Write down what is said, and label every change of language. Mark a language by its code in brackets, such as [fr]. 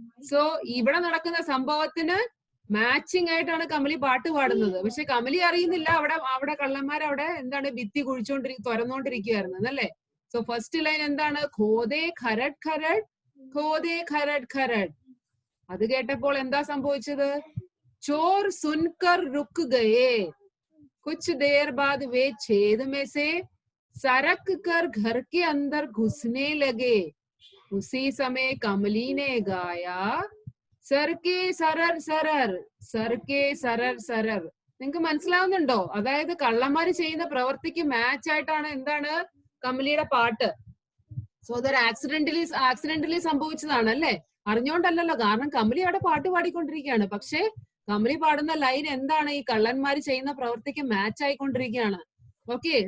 [ml] So ഇവിടെ നടക്കുന്ന സംഭവത്തിന് മാച്ചിങ് ആയിട്ടാണ് കമലി പാട്ട് പാടുന്നത്. പക്ഷെ കമലി അറിയുന്നില്ല അവിടെ കള്ളന്മാർ അവിടെ എന്താണ് ഭിത്തി തുറന്നുകൊണ്ടിരിക്കുകയായിരുന്നു അല്ലേ. സോ ഫസ്റ്റ് ലൈൻ എന്താണ്, [hi] ഖോദേ ഖരഡ് ഖരഡ് ഖോദേ ഖരഡ് ഖരഡ്. [ml] അത് കേട്ടപ്പോൾ എന്താ സംഭവിച്ചത്, [hi] ചോർ സുൻകർ റുക്ക് ഗയേ, कुछ देर बाद वे छेद में से सरक कर घर के अंदर घुसने लगे. उसी समय कमली ने गाया, सर के सरर सरर सर के सरर सरर. [ml] നിങ്ങൾക്ക് മനസ്സിലാവുന്നുണ്ടോ, അതായത് കള്ളന്മാര് ചെയ്യുന്ന പ്രവൃത്തിക്ക് മാച്ച് ആയിട്ടാണ് എന്താണ് കമലിയുടെ പാട്ട്. സോ അതൊരു ആക്സിഡന്റലി സംഭവിച്ചതാണ് അല്ലെ, അറിഞ്ഞോണ്ടല്ലോ. കാരണം കമലി അവിടെ പാട്ട് പാടിക്കൊണ്ടിരിക്കുകയാണ്. പക്ഷെ കമലി പാടുന്ന ലൈൻ എന്താണ്, ഈ കള്ളന്മാര് ചെയ്യുന്ന പ്രവൃത്തിക്ക് മാച്ച് ആയിക്കൊണ്ടിരിക്കുകയാണ്. ഓക്കെ.